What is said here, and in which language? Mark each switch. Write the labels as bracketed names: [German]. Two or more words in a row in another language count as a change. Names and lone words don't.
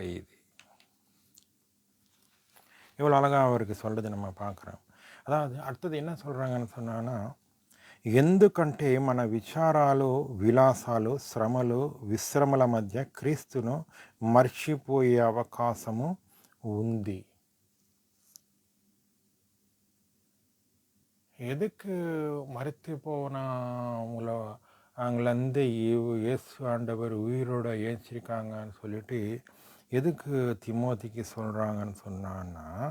[Tamil] இது இவ்வளோ அழகாக அவருக்கு சொல்கிறது நம்ம பார்க்குறோம். అதாவது அடுத்தது என்ன சொல்கிறாங்கன்னு சொன்னான்னா, [Telugu] ఎందుకంటే మన విచారాలు, విలాసాలు, శ్రమలు, విశ్రమల మధ్య క్రీస్తును మర్చిపోయే అవకాశము ఉంది. [Tamil] எதுக்கு மறுத்து போனவங்கள அவங்களந்து இயேசு ஆண்டவர் உயிரோட ஏற்றிருக்காங்கன்னு சொல்லிட்டு எதுக்கு திமோத்திக்கு சொல்கிறாங்கன்னு சொன்னான்னா,